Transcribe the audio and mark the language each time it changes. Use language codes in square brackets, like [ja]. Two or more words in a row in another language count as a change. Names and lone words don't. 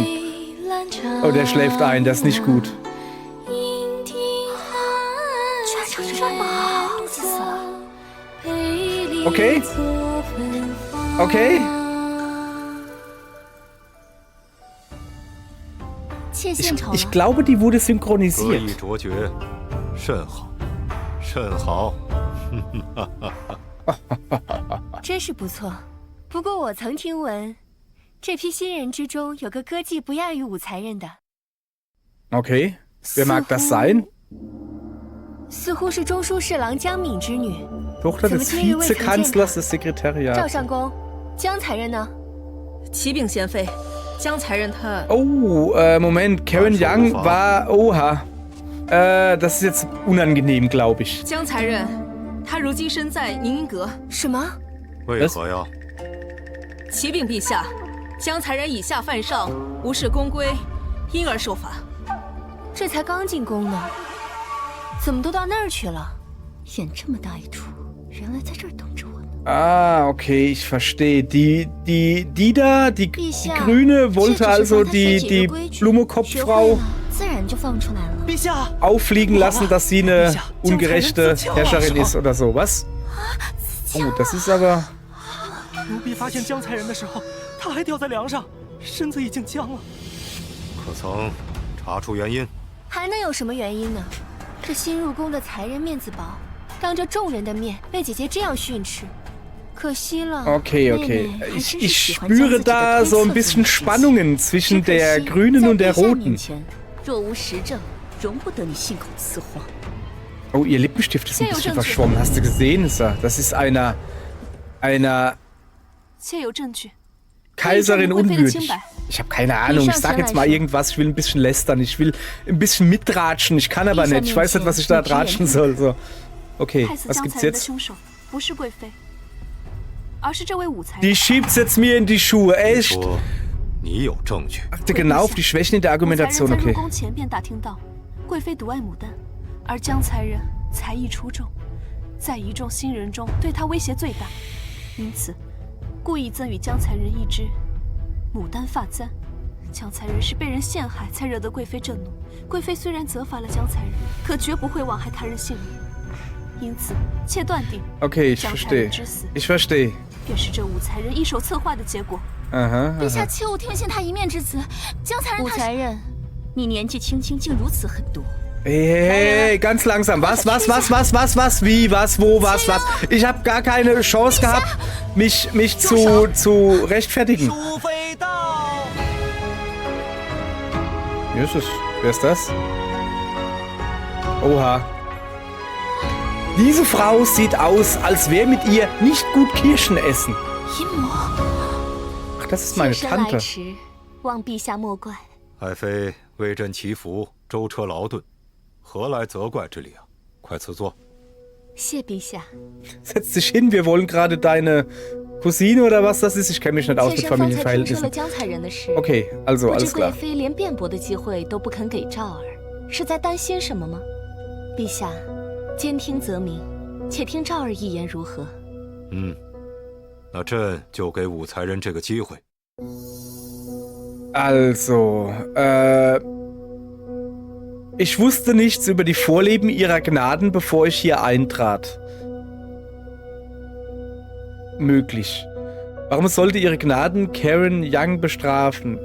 [de] Oh, der schläft ein, das ist nicht gut. Okay. Okay. Ich glaube, die wurde [zh] 歌 [de] synchronisiert. [zh] 艺卓绝，甚好，甚好。真是不错。不过我曾听闻，这批新人之中有个歌技不亚于武才人的。 [de] Okay. Wer mag das sein? [zh] 似乎是中书侍郎江敏之女。 [de] Tochter des Vizekanzlers des [zh] 赵 [de] Sekretariats. [zh] 上公，江才人呢？启禀贤妃，江才人他 [de] Oh, Moment. Karen Young war. Oha. Das ist jetzt unangenehm, glaube ich. [zh] 江才人，他如今身在宁荫阁。什么？为何呀？启禀陛下，江才人以下犯上，无视宫规，因而受罚。这才刚进宫呢，怎么都到那儿去了？演这么大一出，原来在这儿等着我呢。 [de] Ah, okay, ich verstehe. Die da, die Grüne, wollte also die Blumenkopffrau [zh] 自然就放出来了。陛下 [de] auffliegen lassen, dass sie eine ungerechte Herrscherin ist oder so. Was? Oh, das ist aber. [zh] 奴婢发现江才人的时候，他还吊在梁上，身子已经僵了。可曾查出原因？还能有什么原因呢？这新入宫的才人面子薄，当着众人的面被姐姐这样训斥，可惜了。 [de] Okay, okay. Ich spüre da so ein bisschen Spannungen zwischen der Grünen und der Roten. [zh] 若无实证，容不得你信口雌黄。 [de] Oh, ihr Lippenstift ist ein bisschen verschwommen. Hast du gesehen? Das ist einer [zh] 妾有证据。 [de] Kaiserin unwürdig. Ich habe keine Ahnung. Ich sag jetzt mal irgendwas. Ich will ein bisschen lästern. Ich will ein bisschen mitratschen. Ich kann aber nicht. Ich weiß nicht, was ich da ratschen soll. So. Okay, was gibt's jetzt? Die schiebt's jetzt mir in die Schuhe. Echt? [zh] 说你有证据。 [de] Achte genau auf die Schwächen in der Argumentation. [zh] 武才人在 [de] Okay. [zh] 入宫前便打听到贵妃独爱牡丹，而江才人才艺出众，在一众新人中对她威胁最大，因此故意赠予江才人一支牡丹发簪。江才人是被人陷害才惹得贵妃震怒，贵妃虽然责罚了江才人，可绝不会枉害他人性命。因此，妾断定 [de] Okay, ich [zh] 江才人 [de] verstehe. [zh] 之死 [de] Ich verstehe. [zh] 便是这武才人一手策划的结果。 [de] Aha, [zh] 陛下， [de] aha. [zh] 切勿听信他一面之词。江才人，武才人，你年纪轻轻竟如此狠毒。 [de] Hey, ganz langsam. Was? Wie? Was? Wo? Was? Ich habe gar keine Chance gehabt, mich zu rechtfertigen. [zh] 淑妃到。 [de] Jesus, wer ist das? Oha. Diese Frau sieht aus, als wäre mit ihr nicht gut Kirschen essen. [zh] 阴谋。 [de] Ach, das ist meine [zh] 妾身来 [de] Tante. [zh] 迟，望陛下莫怪。爱妃为朕祈福，舟车劳顿，何来责怪之理啊？快赐座。谢陛下。 [de] Setz dich hin, wir wollen gerade deine Cousine oder was das ist. Ich kenne mich nicht aus [zh] 妾 [de] mit [zh] 身方才听说了 [de] Familienverhältnissen. [zh] 江才人的事。 [de] Okay, also [zh] 不知 [de] alles [zh] 贵 [de] klar. [zh] 妃连辩驳的机会都不肯给赵儿，是在担心什么吗？陛下，兼听则明，且听赵儿一言如何？嗯，那朕就给武才人这个机会。 [de] Also, Ich wusste nichts über die Vorlieben ihrer Gnaden, bevor ich hier eintrat. Möglich. Warum sollte ihre Gnaden Karen Young bestrafen?